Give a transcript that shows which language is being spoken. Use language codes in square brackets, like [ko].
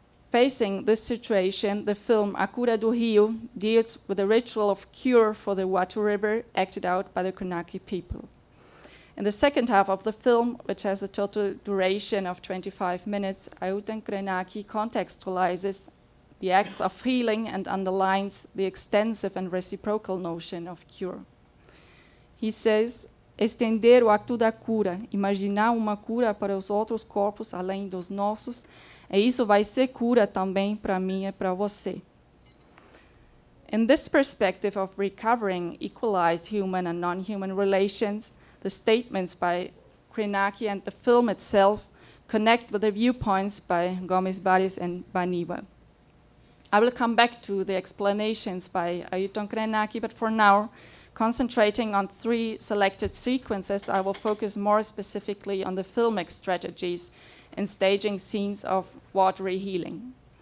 [en] Facing this situation, the film A Cura do Rio deals with the ritual of cure for the Watu River acted out by the Krenak people. In the second half of the film, which has a total duration of 25 minutes, Ailton Krenak contextualizes the acts of healing and underlines the extensive and reciprocal notion of cure. He says, [pt] estender o acto da cura, imaginar uma cura para os outros corpos além dos nossos, e isso vai ser cura também para mim e para você. [en] In this perspective of recovering equalized human and non-human relations, the statements by Krenak and the film itself connect with the viewpoints by Gomes-Baris and Baniva. I will come back to the explanations by Ailton Krenak, but for now, concentrating on 3 selected sequences, I will focus more specifically on the filmic strategies in staging scenes of watery healing.